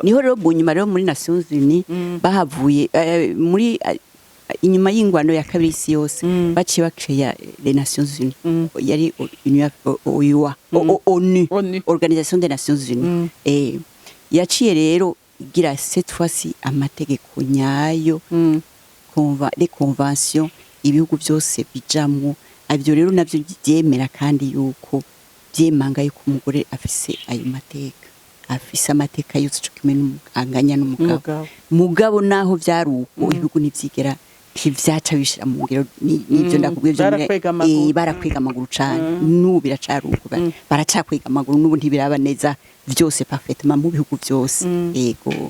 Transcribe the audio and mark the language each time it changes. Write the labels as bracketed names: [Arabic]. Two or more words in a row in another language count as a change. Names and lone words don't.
[Rundi] niho rero bunyuma rero muri Nations Unies bahavuye muri inyuma y'ingwano ya kabiri isi yose baciye bakreya les Nations Unies yari ONU Organisation des Nations Unies yaciye rero igira [French] cette fois-ci [Rundi] amategeko nyayo [French] les conventions [Rundi] ibihugu byose bijamwo abyo rero navyo byemera kandi yuko byemanga yuko umugore afise ayo mateka afise amateka yose cyo kimwe anganya n'umugabo naho byaruko ibihugu nivyigera ivyaca bishira mu ngiro nivyo ndakubwiye barakwega amaguru cyane n'ubu biracaruko baracakwega amaguru n'ubu ntibiraba neza byose parfaitement mu bihugu byose yego